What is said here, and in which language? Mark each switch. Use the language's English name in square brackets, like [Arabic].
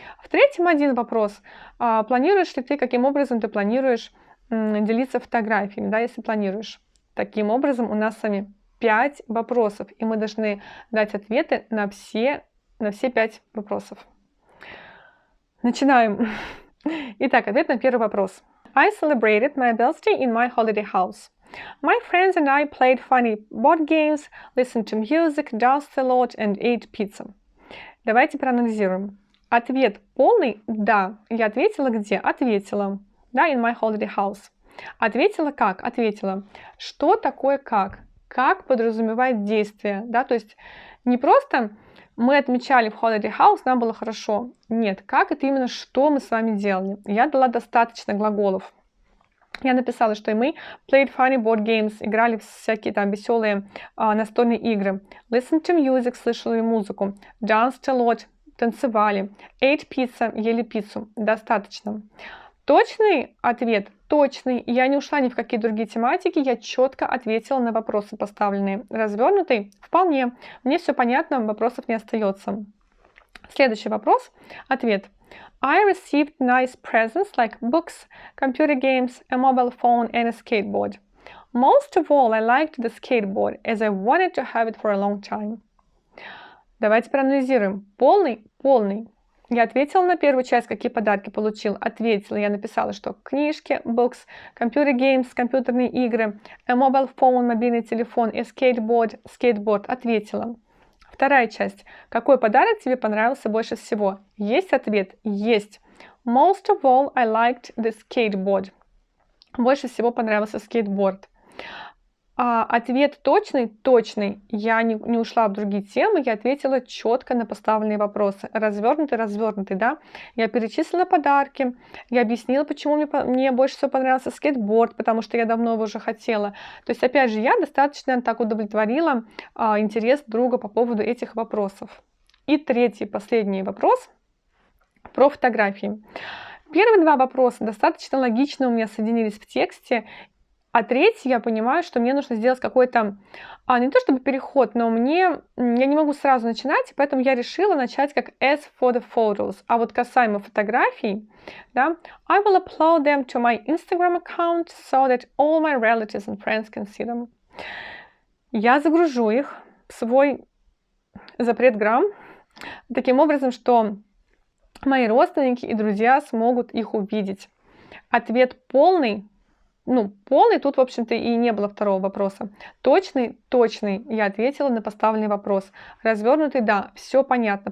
[Russian] В третьем 1 вопрос. Планируешь ли ты, каким образом ты планируешь делиться фотографиями, да, если планируешь. Таким образом, у нас с вами 5 вопросов, и мы должны дать ответы на все 5 вопросов. Начинаем. Итак, ответ на первый вопрос. [English] I celebrated my birthday in my holiday house. My friends and I played funny board games, listened to music, danced a lot and ate pizza. [Russian] Давайте проанализируем. Ответ полный – да. Я ответила где? Ответила. [English] Да, in my holiday house. [Russian] Ответила как? Ответила. Что такое как? Как подразумевает действие? Да, то есть не просто мы отмечали в [English] holiday house, [Russian] нам было хорошо. Нет, как это именно, что мы с вами делали? Я дала достаточно глаголов. Я написала, что мы [English] played funny board games, [Russian] играли в всякие там веселые настольные игры. [English] Listen to music, [Russian] слышали музыку. [English] Danced a lot, [Russian] танцевали. [English] Ate pizza, [Russian] ели пиццу. Достаточно. Точный ответ? Точный. Я не ушла ни в какие другие тематики, я четко ответила на вопросы поставленные. Развернутый? Вполне. Мне все понятно, вопросов не остается. Следующий вопрос. Ответ. [English] I received nice presents like books, computer games, a mobile phone and a skateboard. Most of all, I liked the skateboard, as I wanted to have it for a long time. [Russian] Давайте проанализируем. Полный? Полный. Я ответила на первую часть, какие подарки получил. Ответила, я написала, что книжки, [English] books, computer games, [Russian] компьютерные игры, [English] a mobile phone, [Russian] мобильный телефон, и skateboard. Ответила. Вторая часть. Какой подарок тебе понравился больше всего? Есть ответ? Есть. [English] Most of all, I liked the skateboard. [Russian] Больше всего понравился скейтборд. Ответ точный? Точный. Я не ушла в другие темы, я ответила четко на поставленные вопросы. Развернутый, да? Я перечислила подарки, я объяснила, почему мне больше всего понравился скейтборд, потому что я давно его уже хотела. То есть, опять же, я достаточно так удовлетворила интерес друга по поводу этих вопросов. И третий, последний вопрос про фотографии. Первые 2 вопроса достаточно логично у меня соединились в тексте. А третий, я понимаю, что мне нужно сделать какой-то, не то чтобы переход, но я не могу сразу начинать, и поэтому я решила начать как [English] as for the photos. [Russian] А вот касаемо фотографий, да, [English] I will upload them to my Instagram account so that all my relatives and friends can see them. [Russian] Я загружу их в свой запрет-грамм таким образом, что мои родственники и друзья смогут их увидеть. Ответ полный. Полный, тут, в общем-то, и не было второго вопроса. Точный, я ответила на поставленный вопрос. Развернутый, да, все понятно.